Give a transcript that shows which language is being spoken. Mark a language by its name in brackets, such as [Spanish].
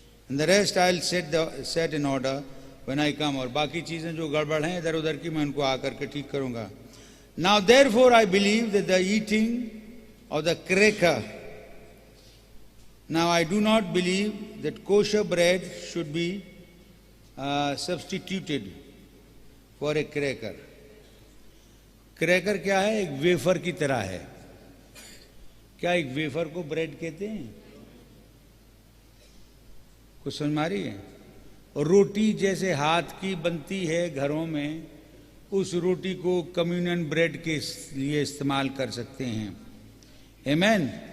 [English] the rest I will set in order when I come, [Hindi] और बाकी चीजें जो गड़बड़ हैं इधर उधर की मैं उनको आकर के ठीक करूंगा। [English] Now therefore I believe that the eating of the cracker, now I do not believe that kosher bread should be substituted for a cracker. [Hindi] Cracker क्या है? एक वेफर की तरह है। क्या एक वेफर को ब्रेड कहते हैं? कुछ समझ मारी है? और रोटी जैसे हाथ की बनती है घरों में, उस रोटी को कम्युनियन ब्रेड के लिए इस्तेमाल कर सकते हैं, आमीन।